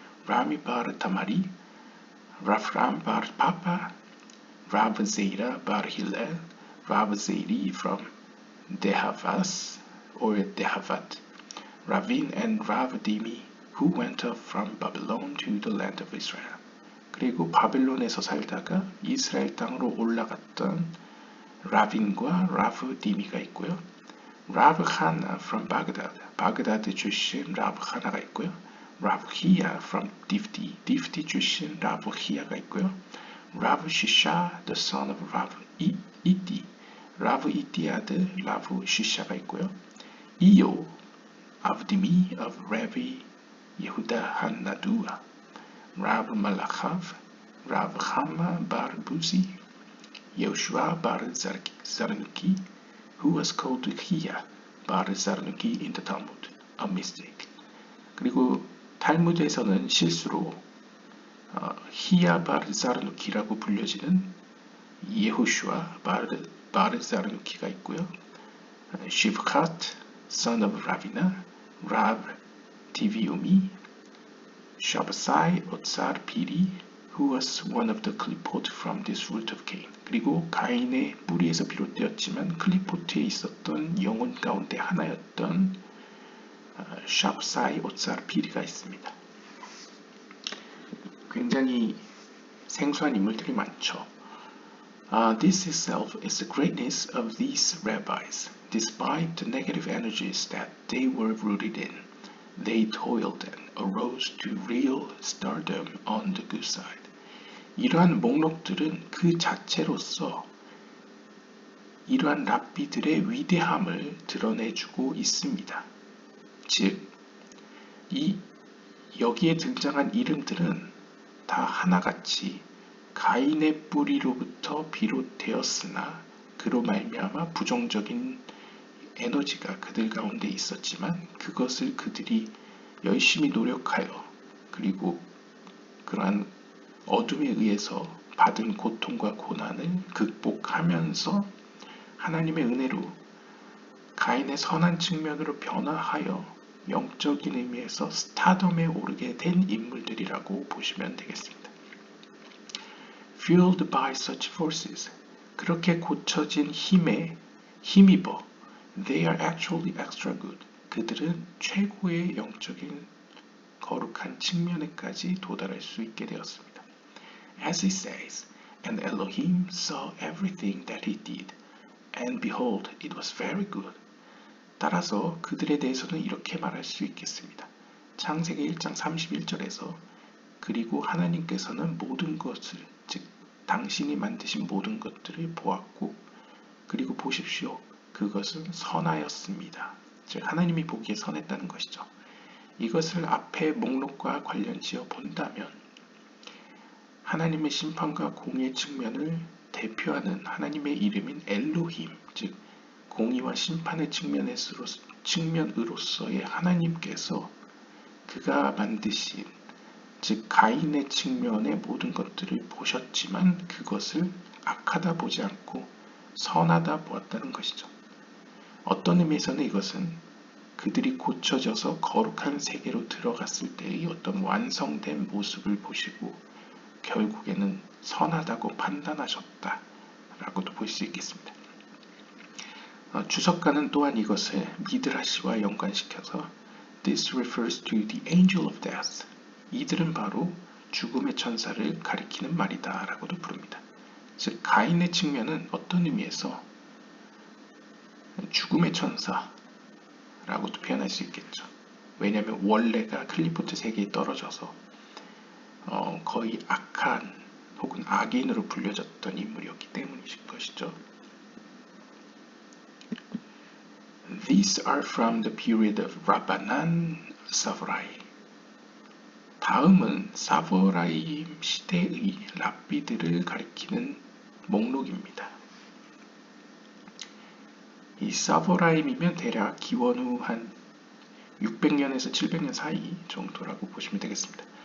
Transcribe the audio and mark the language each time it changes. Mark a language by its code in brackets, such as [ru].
[en] Rami bar Tamari, Rav Ram bar Papa, Rav Zeira bar Hillel, Rav Zeiri from Dehavas or Dehavat, Ravin and Rav Dimi, who went up from Babylon to the land of Israel. [ko] 그리고 바벨론에서 살다가 이스라엘 땅으로 올라갔던 라빈과 라브 디미가 있고요. 라브 하나 [en] from Baghdad, [ko] 바그다드 출신 라브 하나가 있고요. 라브 히야 from 디프티, 디프티 출신 라브 히야가 있고요. 라브 시샤, [en] the son of [ko] 라브 이띠, 라브 이띠 아들 라브 시샤가 있고요. [en] 이요, 아브디미 of Rabbi 예후다 한나두아, 라브 말라카브, 라브 하마 bar 부시, Yoshua bar Zarnuki, who was called Hiya bar Zarnuki in the Talmud, a mistake. [ko] 그리고 탈무드에서는 실수로 히야 bar Zarnuki라고 불려지는 예호슈아 bar Zarnuki가 있고요. [en] Shivchat, son of Ravina, Rav Tiviumi, Shabasai Otsar Piri, who was one of the 클리포트 from this root of Cain. [ko] 그리고 가인의 뿌리에서 비롯되었지만 클리포트에 있었던 영혼 가운데 하나였던 샵사이 오tsar 피리가 있습니다. 굉장히 생소한 인물들이 많죠. [en] This itself is the greatness of these rabbis. Despite the negative energies that they were rooted in, they toiled and arose to real stardom on the good side. [ko] 이러한 목록들은 그 자체로서 이러한 랍비들의 위대함을 드러내주고 있습니다. 즉, 여기에 등장한 이름들은 다 하나같이 가인의 뿌리로부터 비롯되었으나 그로 말미암아 부정적인 에너지가 그들 가운데 있었지만 그것을 그들이 열심히 노력하여 그리고 그러한 어둠에 의해서 받은 고통과 고난을 극복하면서 하나님의 은혜로 가인의 선한 측면으로 변화하여 영적인 의미에서 스타덤에 오르게 된 인물들이라고 보시면 되겠습니다. [en] Fueled by such forces, [ko] 그렇게 고쳐진 힘에 힘입어 [en] They are actually extra good. [ko] 그들은 최고의 영적인 거룩한 측면에까지 도달할 수 있게 되었습니다. [en] As it says, and Elohim saw everything that he did, and behold, it was very good. [ko] 따라서 그들에 대해서는 이렇게 말할 수 있겠습니다. 창세기 1장 31절에서 그리고 하나님께서는 모든 것을, 즉 당신이 만드신 모든 것들을 보았고 그리고 보십시오. 그것은 선하였습니다. 즉 하나님이 보기에 선했다는 것이죠. 이것을 앞의 목록과 관련지어 본다면 하나님의 심판과 공의 측면을 대표하는 하나님의 이름인 엘로힘, 즉 공의와 심판의 측면으로서의 하나님께서 그가 만드신, 즉 가인의 측면의 모든 것들을 보셨지만 그것을 악하다 보지 않고 선하다 보았다는 것이죠. 어떤 의미에서는 이것은 그들이 고쳐져서 거룩한 세계로 들어갔을 때의 어떤 완성된 모습을 보시고 결국에는 선하다고 판단하셨다라고도 볼 수 있겠습니다. 주석가는 또한 이것을 미드라시와 연관시켜서 [en] This refers to the angel of death. [ko] 이들은 바로 죽음의 천사를 가리키는 말이다 라고도 부릅니다. 즉 가인의 측면은 어떤 의미에서 죽음의 천사라고도 표현할 수 있겠죠. 왜냐하면 원래가 클리포트 세계에 떨어져서 거의 악한 혹은 악인으로 불려졌던 인물이었기 때문이신 것이죠. [en] These are from the period of Rabbanan Savurai. [ko] 다음은 사보라임 시대의 랍비들을 가리키는 목록입니다. 이 사보라임이면 대략 기원 후 한 600년에서 700년 사이 정도라고 보시면 되겠습니다.